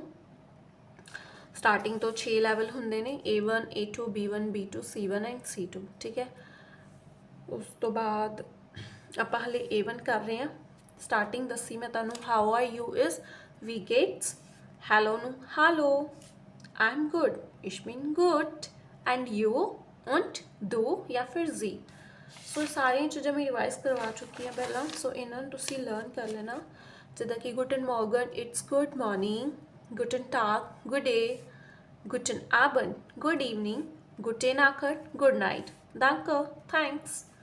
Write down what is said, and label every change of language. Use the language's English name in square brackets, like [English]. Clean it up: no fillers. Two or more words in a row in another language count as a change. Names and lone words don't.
[Punjabi] ਸਟਾਰਟਿੰਗ ਤੋਂ 6 ਲੈਵਲ ਹੁੰਦੇ ਨੇ, A1 A2 B1 B2 C1 ਐਂਡ C2। ਠੀਕ ਹੈ, ਉਸ ਤੋਂ ਬਾਅਦ ਆਪਾਂ ਹਲੇ A1 ਕਰ ਰਹੇ ਹਾਂ। ਸਟਾਰਟਿੰਗ ਦੱਸੀ ਮੈਂ ਤੁਹਾਨੂੰ, [English] How are you is [German] wie geht's, [Punjabi] ਹੈਲੋ ਨੂੰ ਹਾਲੋ, [English] I am good, [German] ich bin gut, [English] and you [German] und du [Punjabi] ਜਾਂ ਫਿਰ ਜੀ। ਸੋ ਸਾਰੀਆਂ ਚੀਜ਼ਾਂ ਮੈਂ ਰਿਵਾਈਜ਼ ਕਰਵਾ ਚੁੱਕੀ ਹਾਂ ਪਹਿਲਾਂ। ਸੋ ਇਹਨਾਂ ਨੂੰ ਤੁਸੀਂ ਲਰਨ ਕਰ ਲੈਣਾ, ਜਿੱਦਾਂ ਕਿ [German] Guten Morgen, [English] it's good morning, [German] Guten Tag, [English] good day, [German] Guten Abend, [English] good evening, [German] Gute Nacht, [English] good night, [Punjabi] danke, ਥੈਂਕਸ।